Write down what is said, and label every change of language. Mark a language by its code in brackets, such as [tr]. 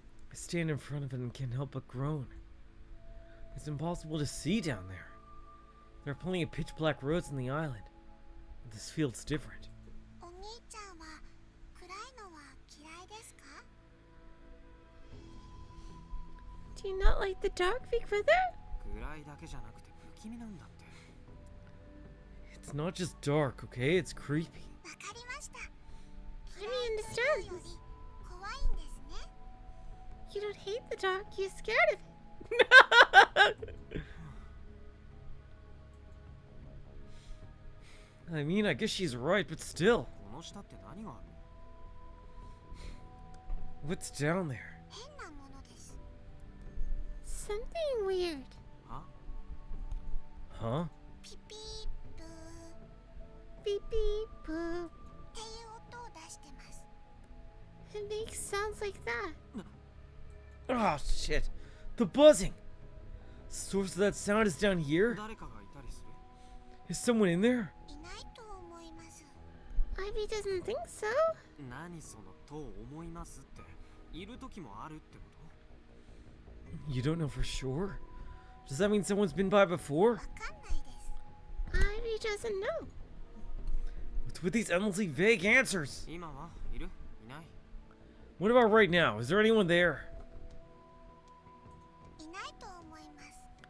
[en] I stand in front of it and can't help but groan. It's impossible to see down there. There are plenty of pitch black roads on the island. But this field's different. [ja] お兄ちゃんは暗いのは嫌いですか？ [en] Do you not like the dark, big brother? [ja] 暗いだけじゃなくて不気味なんだって。 [en] It's not just dark, okay? It's creepy. [ja] わかりました。 [en] Let me understand [ja] よ [en] this. [ja] り怖いんですね。 [en] You don't hate the dark, you're scared of it. I mean, I guess she's right, but still. [ja] この下って何があるの？ [en] What's down there? [ja] 変なものです。 [en] Something weird. [ja] は？ [en] Huh? [ja] ピピーブー [en] Beep beep boo. [ja] っていう音を出してます。 [en] It makes sounds like that. Oh, shit. The buzzing! Source of that sound is down here? [ja] 誰かがいたりする？ [en] Is someone in there? [ja] いないと思います。 [en] Ivy doesn't think so. [ja] 何そのと思いますって。いる時もあるってこと？ [en] You don't know for sure? Does that mean someone's been by before? [ja] わかんないです。 [en] Ivy doesn't know. What's with these endlessly vague answers? [ja] 今はいる？いない？ [en] What about right now? Is there anyone there? [ja] いないと思います。